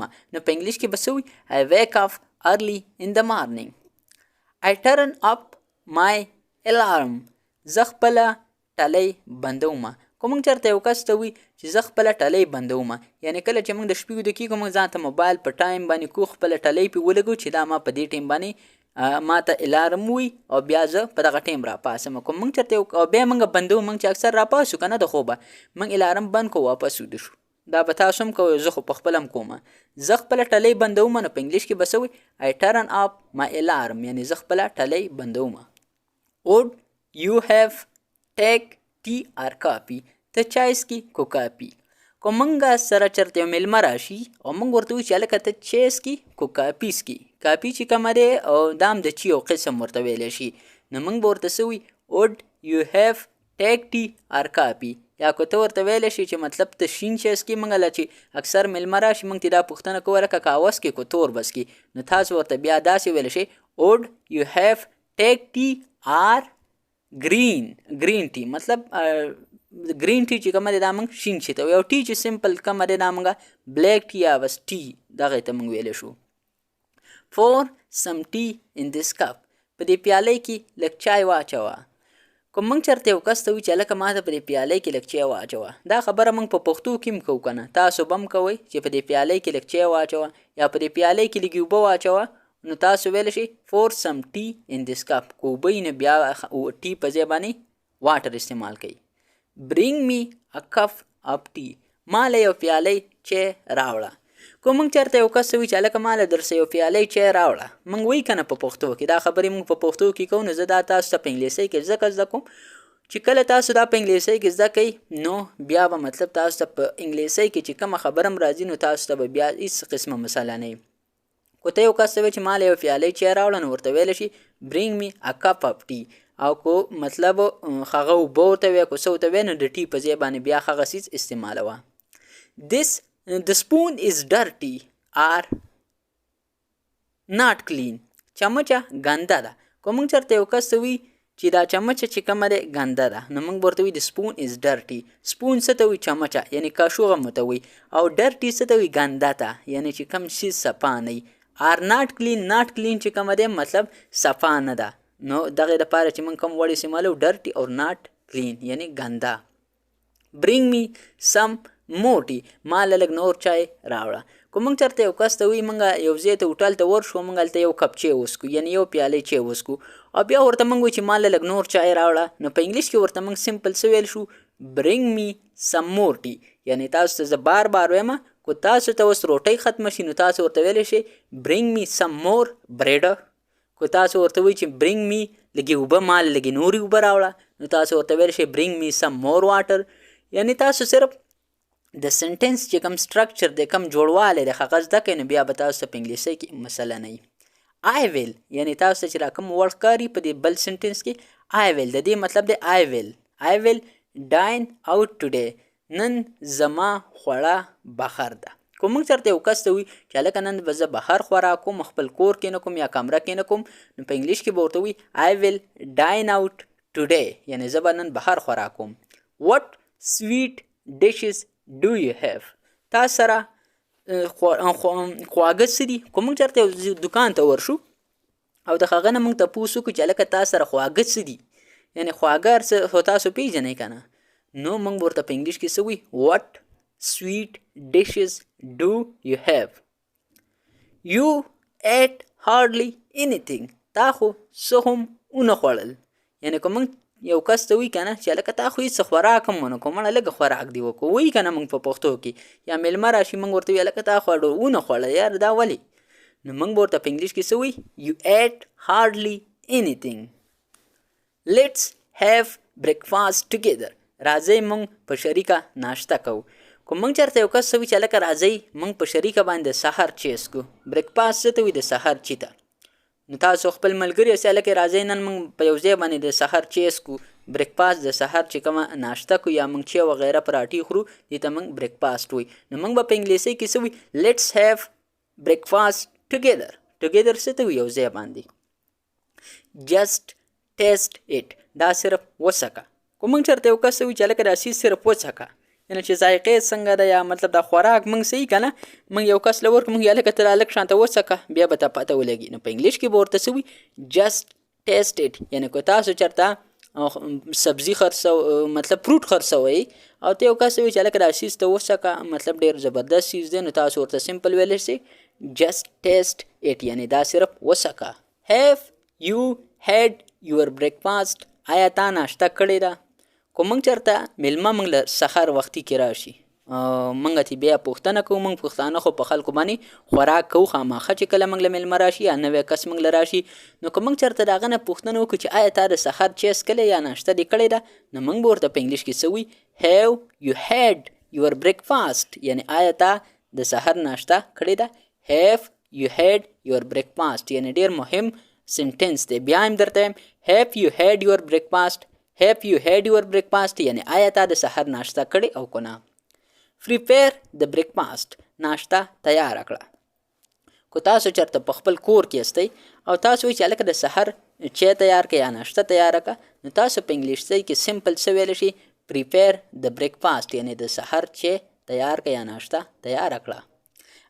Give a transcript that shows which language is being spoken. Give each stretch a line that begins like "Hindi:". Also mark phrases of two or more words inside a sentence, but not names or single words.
Pashto: نو په انګلیش کې به څه وایي
English: I wake up early in the morning. I turn up my alarm.
Pashto: زه خپله ټلۍ بندومه. که موږ چېرته یو کس ته وایي چې زه خپله ټلۍ بندومه، یعنې کله چې موږ د شپې ویده کېږو، موږ ځان ته موبایل په ټایم باندې کو، خپله ټلۍ پې ولګو چې دا ما په دې ټایم باندې ما ته الارم ووایي او بیا زه په دغه ټایم راپاسم. که موږ چېرته او بیا موږ بندوو، موږ چې اکثر راپاسو که نه د خوبه، موږ الارم بند کو، واپس ویده شو. دا به تاسو هم کوئ، زه خو په خپله هم کومه. زه خپله ټلۍ بندومه، نو په انګلیش کې به څه وایي
English: I turn up my alarm،
Pashto: یعنې زه خپله ټلۍ بندومه.
English: Would you have take tea or coffee؟
Pashto: ته چای څکي که کافي. که موږ سره چېرته یو میلمه راشي او موږ ورته وایو چې هلکه ته چای څکي که کافي څکي، کافي چې کومه دی او دا هم د چي یو قسم ورته ویلی شي، نو موږ به ورته څه وایي
English: Would you have take tea or coffee؟
Pashto: یا که ته ورته ویلی شي چې مطلب ته شین چای څکي، موږ له چې اکثر میلمه راشي موږ ته دا پوښتنه کوو هلکه قهوه څکي که تور به څکي، نو تاسو ورته بیا داسې ویلی شئ
English: Would you have take tea or green tea؟
Pashto: مطلب
English: green tea
Pashto: چې کومه دی دا موږ شین چي ته وایو، او ټي چې سمپل کومه دی دا موږ
English: black tea
Pashto: یا بس ټي دغې ته موږ ویلی شو.
English: for some tea in this cup.
Pashto: په دې پیالې کې لږ چای واچوه. کوم موږ چېرته یو کس ته وایو چې هلکه ما ته په دې پیالې کې لږ چای واچوه، دا خبره موږ په پښتو کې هم کوو که نه؟ تاسو به هم کوئ چې په دې پیالې کې لږ چای واچوه یا په دې پیالې کې لږې اوبه واچوه. نو تاسو ویلی شئ
English: for some tea in this cup.
Pashto: که اوبه وي نو بیا ټي په ځای باندې واټر استعمال کوي.
English: bring me a cup of tea.
Pashto: ما له یو پیالې چای راوړه. که موږ چېرته یو کس وایي چې هلکه ما له درسه یو پیالې چای راوړه، موږ وایي که نه په پښتو کې؟ دا خبرې موږ په پښتو کې کوو. نو زه دا تاسو ته په انګلیسۍ کې ځکه زده کوم چې کله تاسو دا په انګلیسۍ کې زده کوئ نو بیا به مطلب تاسو ته په انګلیسۍ کې چې کومه خبره هم راځي نو تاسو ته به بیا هېڅ قسمه مسله نه وي. که ته یو کس ته وایي چې ما له یو پیالې چای راوړه نو ورته ویلی شي
English: bring me a cup of tea.
Pashto: او که مطلب هغه اوبه ورته وایه که څه ورته وایه نو د ټي په ځای باندې بیا هغه څیز استعمالوه.
English: The spoon is dirty or not clean.
Pashto: چمچه ګنده ده. که موږ چېرته یو کس ته وایي چې دا چمچه چې کومه ده ګنده ده نو موږ ورته وایي
English: the spoon is dirty.
Pashto: سپون څه ته وایي؟ چمچه، یعنې کاشوغه مو ته وایي. او dirty څه ته وایي؟ ګنده ته، یعنې چې کوم شي صفا نه وي.
English: or not clean
Pashto: چې کومه ده مطلب صفا نه ده. نو دغې دپاره چې موږ کوم وړ استعمالو
English: dirty or not clean
Pashto: یعنې ګنده.
English: bring me some more tea.
Pashto: ما له لږ نور چای راوړه. که موږ چېرته یو کس ته وایي موږ یو ځای ته هوټل ته ورشو، موږ هلته یو کپ چای وڅکو یعنې یو پیالې چای وڅکو، او بیا ورته موږ وایو چې ما له لږ نور چای راوړه، نو په انګلیش کې ورته موږ سمپل څه ویل شو؟
English: bring me some more tea.
Pashto: یعنې تاسو ته زه بار وایم که تاسو ته اوس روټۍ ختمه شي نو تاسو ورته ویلی شئ
English: bring me some more bread.
Pashto: که تاسو ورته وایي چې
English: bring me
Pashto: لږې اوبه، ما له لږې نورې اوبه راوړه، نو تاسو ورته ویلی شئ
English: bring me some more water.
Pashto: یعنې تاسو صرف د سنټنس چې کوم سټرکچر دی، کوم جوړوالی دی هغه زده کوئ نو بیا به تاسو ته په انګلیسۍ کې مسله نه وي.
English: I will
Pashto: یعنې تاسو ته چې را کوم وړ ښکاري په دې بل سنټنس کې
English: I will
Pashto: د دې مطلب دی
English: I will dine out today.
Pashto: نن زما خوړه بهر ده. که موږ چېرته یو کس ته وایي چې هلکه نن به زه بهر خوراک کوم، خپل کور کې نه کوم یا کمره کې نه کوم، نو په انګلیش کې به ورته وایي
English: I will dine out today
Pashto: یعنې زه به نن بهر خوراک کوم.
English: What sweet dishes do you have.
Pashto: تا سره خواږه څه دي؟ که موږ چېرته یو دکان ته ورشو او د هغه نه موږ تپوس وکړو چې هلکه تا سره خواږه څه دي، یعنې خواږه هر څه خو تاسو پیژنئ که نه، نو موږ ورته په انګلیش کې څه وایي
English: what sweet dishes do you have. You ate hardly anything.
Pashto: تا خو څه هم ونه خوړل. یعنې که موږ یو کس ته وایي که نه چې هلکه تا خو هېڅ خوراک هم ونه کړو، مړه لږه خوراک دې وکړو، وایي که نه موږ په پښتو کې، یا میلمه راشي موږ ورته وایو هلکه تا خو ونه خوړه یار دا ولې، نو موږ به ورته په انګلیش کې څه وایي
English: you ate hardly anything. Let's have breakfast together.
Pashto: راځئ موږ په شریکه ناشته کوو. که موږ چېرته یو کس څه وایي چې هلکه راځئ موږ په شریکه باندې د سهار چای څکو. بریکفاسټ څه ته وایي؟ د سهار چي ته. نو تاسو خپل ملګري یاست هلکه راځئ نن موږ په یو ځای باندې د سهار چای څکو. بریکفاسټ د سهار چې کومه ناشته کو یا موږ چای وغیره پراټې خورو دې ته موږ بریکفاسټ وایي. نو موږ به په انګلیسۍ کې څه وایي
English: let's have breakfast together.
Pashto: څه ته وایي؟ یو ځای باندې.
English: just taste it.
Pashto: دا صرف وڅکه. که موږ چېرته یو کس وایي چې هلکه دا سیز صرف وڅکه، یعنې چې ذایقې څنګه ده یا مطلب دا خوراک موږ صحیح که نه، موږ یو کس له ورکړو موږ هلکه ته هلک شانته وڅکه بیا به ته پته ولګي. نو په انګلیش کې به ورته څه وایي
English: just taste it.
Pashto: یعنې که تاسو چېرته سبزي مطلب فروټ خرڅوئ او ته یو کس وایي چې هلکه دا سیز ته وڅکه، مطلب ډېر زبردست سیز دی، نو تاسو ورته سمپل ویلی شئ
English: just taste it
Pashto: یعنې دا صرف وڅکه.
English: have you had your breakfast.
Pashto: آیا تا ناشته کړې ده؟ که موږ چېرته میلمه موږ له سهار وختي کې راشي موږ ته بیا پوښتنه کوو. موږ پښتانه خو په خلکو باندې خوراک کوو خامخا چې کله موږ له میلمه راشي یا نوی کس موږ له راشي. نو که موږ چېرته د هغه نه پوښتنه وکړو چې آیا تا د سهار چای څکلی یا ناشته دې کړې ده، نو موږ به ورته په انګلیش کې څه وایي
English: have you had your breakfast.
Pashto: یعنې آیا تا د سهار ناشته کړې ده.
English: have you had your breakfast
Pashto: یعنې ډېر مهم سنټنس دی. بیا هم درته وایم
English: have you had your breakfast. have you had your breakfast
Pashto: یعنې آیا تا د سحر ناشته کړې او که نه.
English: prepare the breakfast.
Pashto: ناشته تیاره کړه. که تاسو چېرته په خپل کور کې یاستئ او تاسو وایئ چې هلکه د سحر چای تیار کړه یا ناشته تیاره کړه، نو تاسو په انګلیسۍ کې سمپل څه ویلی شئ
English: prepare the breakfast
Pashto: یعنې د سحر چای تیار کړه یا ناشته تیاره کړه.